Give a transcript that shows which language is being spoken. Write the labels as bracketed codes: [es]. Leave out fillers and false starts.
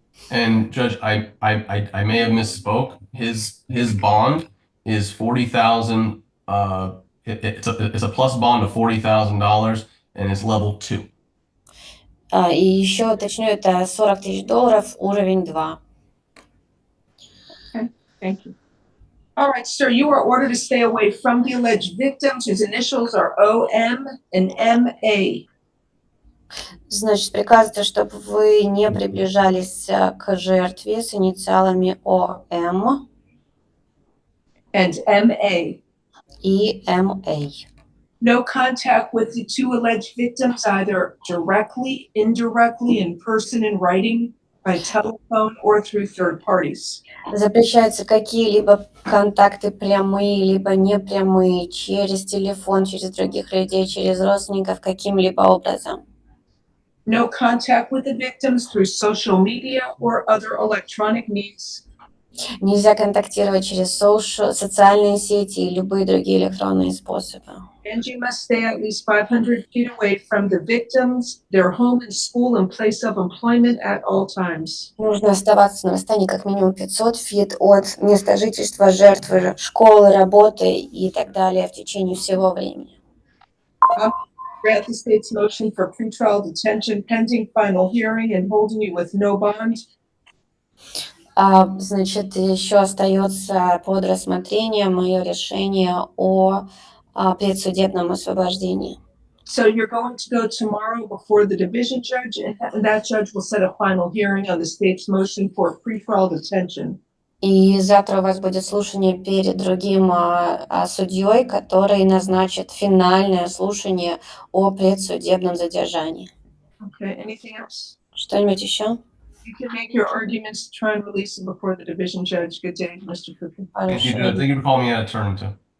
[en] And Judge, I may have misspoke. His bond is $40,000. It's a plus bond of $40,000, and it's level 2. [ru] И еще уточню, это $40 тысяч, уровень 2. [en] Okay, thank you. All right, sir, you are ordered to stay away from the alleged victims, whose initials are OM and MA. [ru] Значит, приказывается, чтобы вы не приближались к жертве с инициалами ОМ [en] and MA. [ru] и МА. [en] No contact with the two alleged victims, either directly, indirectly, in person, in writing, by telephone or through third parties. [ru] Запрещаются какие-либо контакты прямые, либо непрямые, через телефон, через других людей, через родственников, каким-либо образом. [en] No contact with the victims through social media or other electronic means. [ru] Нельзя контактировать через социальные сети и любые другие электронные способы. [en] And you must stay at least 500 feet away from the victims, their home and school and place of employment at all times. [ru] Нужно оставаться на расстоянии как минимум 500 фит от места жительства жертвы, школы, работы и так далее в течение всего времени. [en] Grant the state's motion for pretrial detention pending final hearing and holding you with no bond. [ru] Значит, еще остается под рассмотрением мое решение о предсудебном освобождении. [en] So you're going to go tomorrow before the division judge, and that judge will set a final hearing on the state's motion for pretrial detention. [ru] И завтра у вас будет слушание перед другим судьей, который назначит финальное слушание о предсудебном задержании. [en] Okay, anything else? [ru] Что-нибудь еще? [en] You can make your arguments to try and release them before the division judge. Good day, Mr. Cooper. Thank you, Judge. Thank you for calling me an attorney too.